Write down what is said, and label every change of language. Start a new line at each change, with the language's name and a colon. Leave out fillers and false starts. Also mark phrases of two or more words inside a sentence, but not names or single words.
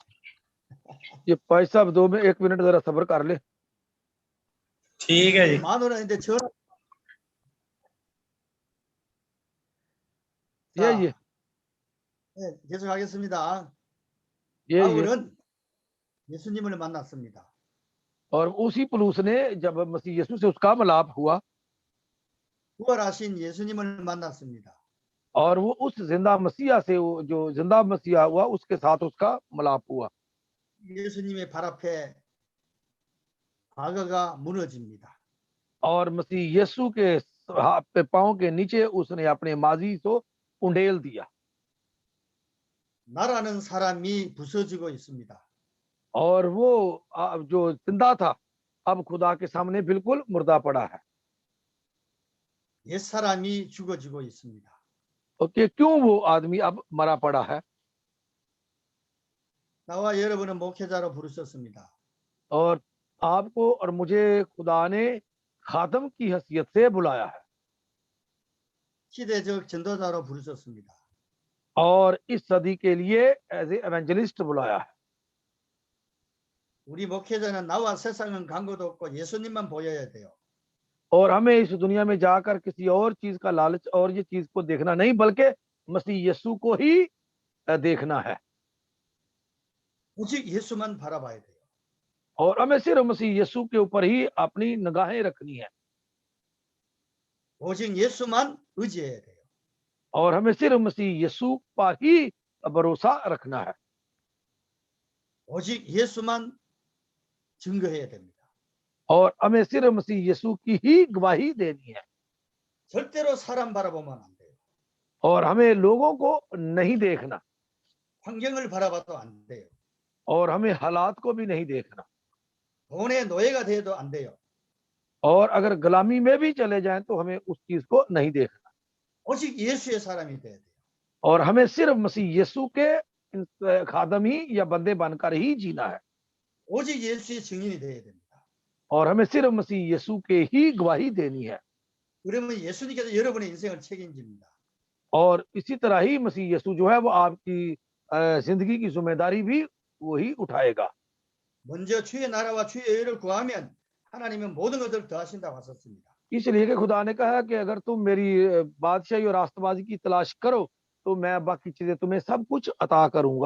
Urdu: یہ بھائی صاحب 1 منٹ ذرا صبر کر لے. ٹھیک ہے جی.
Korean: 마누라인데 전화.
Urdu: ये
Korean: 네, 계속하겠습니다.
Urdu: ये
Korean: 바울은 예수님을 만났습니다.
Urdu: اور اسی پولس نے جب مسیح یسوع سے اس کا ملاپ ہوا
Korean: 부활하신 예수님을 만났습니다.
Urdu: اور وہ اس زندہ مسیحا سے جو زندہ مسیحا ہوا اس کے ساتھ اس کا ملاپ ہوا.
Korean: 예수님의 발 앞에 과거가 무너집니다.
Urdu: اور مسیح یسوع کے پاؤں کے نیچے اس نے اپنے ماضی کو انڈیل دیا.
Korean: 나라는 사람이 부서지고 있습니다.
Urdu: اور وہ جو زندہ تھا اب خدا کے سامنے بالکل مردہ پڑا ہے.
Korean: 옛 사람이 죽어지고 있습니다.
Urdu: اوکے، کیوں وہ آدمی اب مرا پڑا ہے?
Korean: 나와 여러분은 목회자로 부르셨습니다.
Urdu: اور آپ کو اور مجھے خدا نے خادم کی حیثیت سے بلایا ہے
Korean: 시대적 전도자로 부르셨습니다.
Urdu: اور اس صدی کے لیے
English: as a evangelist
Urdu: بلایا ہے.
Korean: 우리 목회자는 나와 세상은 광고도 없고 예수님만 보여야 돼요.
Urdu: اور ہمیں اس دنیا میں جا کر کسی اور چیز کا لالچ اور یہ چیز کو دیکھنا نہیں، بلکہ مسیح یسوع کو ہی دیکھنا ہے.
Korean: 오직 예수만 바라봐야 돼요.
Urdu: اور ہمیں صرف مسیح یسوع کے اوپر ہی اپنی نگاہیں رکھنی ہے.
Korean: 오직 예수만 의지해야 돼요.
Urdu: اور ہمیں صرف مسیح یسوع پر ہی بھروسہ رکھنا ہے.
Korean: 오직 예수만 증거해야 됩니다.
Urdu: اور ہمیں صرف مسیح یسوع کی ہی گواہی دینی ہے.
Korean: 절대로 사람 바라보면 안 돼요.
Urdu: اور ہمیں لوگوں کو نہیں دیکھنا
Korean: 환경을 바라봐도 안 돼요.
Urdu: اور ہمیں حالات کو بھی نہیں دیکھنا.
Korean: 돈의 노예가 돼도 안 돼요.
Urdu: اور اگر غلامی میں بھی چلے جائیں تو ہمیں اس چیز کو نہیں دیکھنا.
Korean: 오직 예수의 사람이 돼야 돼요.
Urdu: اور ہمیں صرف مسیح یسوع کے خادم ہی یا بندے بن کر ہی جینا ہے.
Korean: 오직 예수의 증인이 돼야 됩니다.
Urdu: اور ہمیں صرف مسیح یسوع کے ہی گواہی دینی ہے.
Korean: 그러면 예수님께서 여러분의 인생을 책임집니다.
Urdu: اور اسی طرح ہی مسیح یسوع جو ہے وہ آپ کی زندگی کی ذمہ داری بھی وہی اٹھائے گا.
Korean: 먼저 주의 나라와 주의 의를 구하면 하나님은 모든 것을 더하신다고 하셨습니다.
Urdu: اس لیے کہ خدا نے کہا کہ اگر تم میری بادشاہی اور راستبازی کی تلاش کرو تو میں باقی چیزیں تمہیں سب کچھ عطا کروں گا.